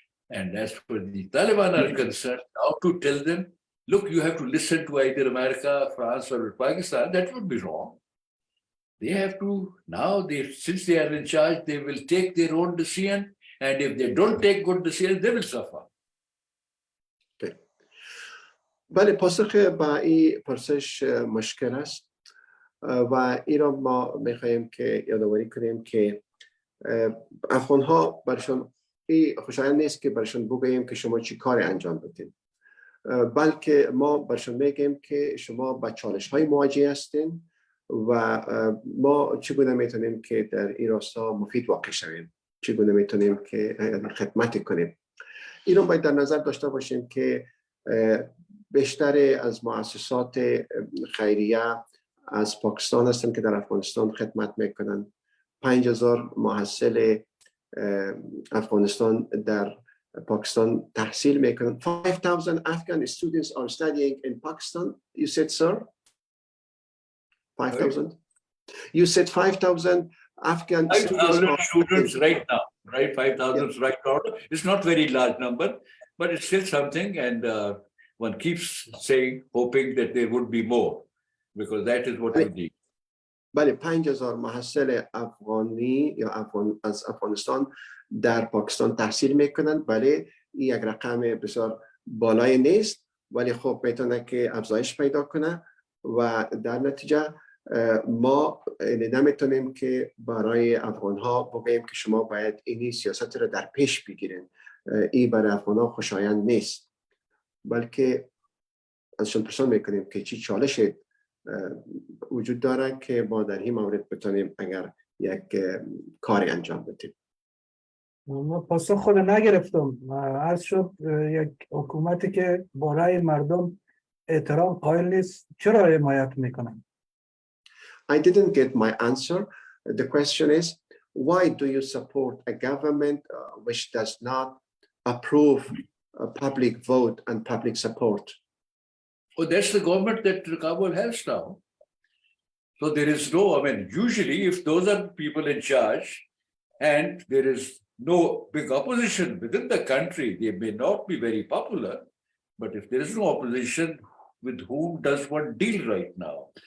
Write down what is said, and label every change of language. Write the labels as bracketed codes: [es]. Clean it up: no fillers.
[en] And as for the Taliban are concerned, now to tell them, look, you have to listen to either America, France, or Pakistan, that would be wrong. They have to, now, since they are in charge, they will take their own decision. And if they don't take good decisions, they will suffer. Okay. [fa] بله، پاسخ به این پرسش مشکل است و این را ما میخواییم که یادآوری کنیم که افغان ها برشان این خوشایند نیست که برشان بگوییم که شما چی کاری انجام بدین، بلکه ما برشان میگیم که شما با چالش های مواجه هستین و ما چگونه میتونیم که در این راستا مفید واقع شویم، چگونه میتونیم که خدمت کنیم. این رو باید در نظر داشته باشیم که بیشتر از مؤسسات خیریه از پاکستان هستند که در افغانستان خدمت میکنند. 5,000 محصل افغانستان در پاکستان تحصیل میکنند. [en] 5,000 Afghan students are studying in Pakistan. You said, sir? 5,000? You said 5,000 Afghan 5,000 students right now, right? 5,000 right now. It's not very large number, but it's still something. And one keeps saying, hoping that there would be more, because that is what we need. [fa] بله، 5,000 محصل افغانی یا از افغانستان در پاکستان تحصیل میکنند. بله، این یک رقم بسیار بالای نیست، ولی خب میتونه که افزایش پیدا کنه و در نتیجه ما نمیتونیم که برای افغان ها بگیم که شما باید اینی سیاست را در پیش بگیرین. این برای افغان ها خوشایند نیست، بلکه ازشون پرسان میکنیم که چی چالش وجود داره که ما در این مورد بتونیم اگر یک کاری انجام بدیم. ما پاسخ خود نگرفتم. عرض شد یک حکومتی که برای مردم احترام قائل نیست چرا حمایت میکنن؟ [en] I didn't get my answer. The question is, why do you support a government which does not approve a public vote and public support? Oh, that's the government that Kabul has now. So there is no, I mean, usually if those are people in charge and there is no big opposition within the country, they may not be very popular, but if there is no opposition, with whom does one deal right now?